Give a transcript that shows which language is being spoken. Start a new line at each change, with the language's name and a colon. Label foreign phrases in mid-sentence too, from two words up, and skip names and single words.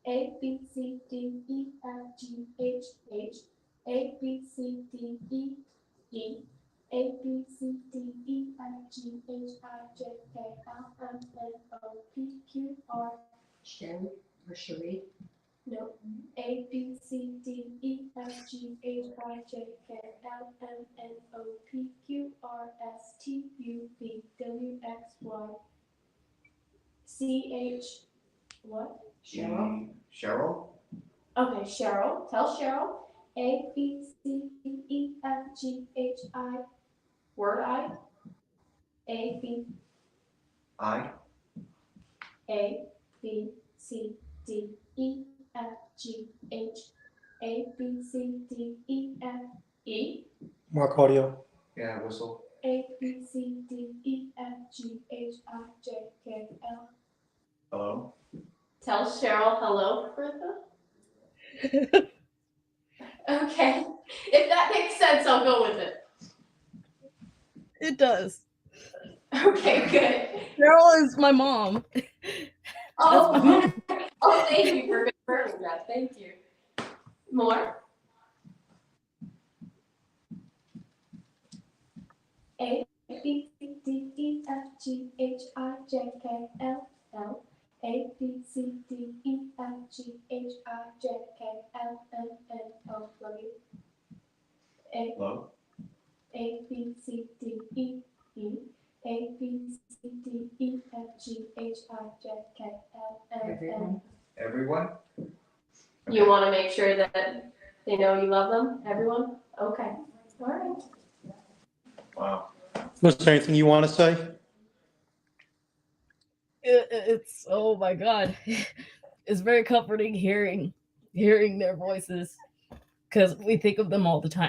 English: A, B, C, D, E, F, G, H, H, A, B, C, D, E, E, A, B, C, D, E, F, G, H, I, J, K, L, M, N, O, P, Q, R, Sherry or Sheree? no, A, B, C, D, E, F, G, H, I, J, K, L, M, N, O, P, Q, R, S, T, U, V, W, X, Y, C, H, what? Cheryl? Cheryl? Okay, Cheryl. Tell Cheryl. A, B, C, D, E, F, G, H, I. Word I. A, B, I? A, B, C, D, E, F, G, H. A, B, C, D, E, F, E. Mark audio. Yeah, whistle. A, B, C, D, E, F, G, H, I, J, K, L. Hello? Tell Cheryl hello, Bertha. Okay. If that makes sense, I'll go with it. It does. Okay, good. Cheryl is my mom. Oh, That's my mom. oh, thank you for confirming that. Thank you. More. A, B, C, D, E, F, G, H, I, J, K, L, L. A, B, C, D, E, F, G, H, I, J, K, L, M, N, O. Love you. A, Hello? A, B, C, D, E, E. A, B, C, D, E, F, G, H, I, J, K, L, M, N. Everyone? You want to make sure that they know you love them, everyone? Okay. All right. Wow. Was there anything you want to say? It's oh my god, it's very comforting hearing their voices because we think of them all the time.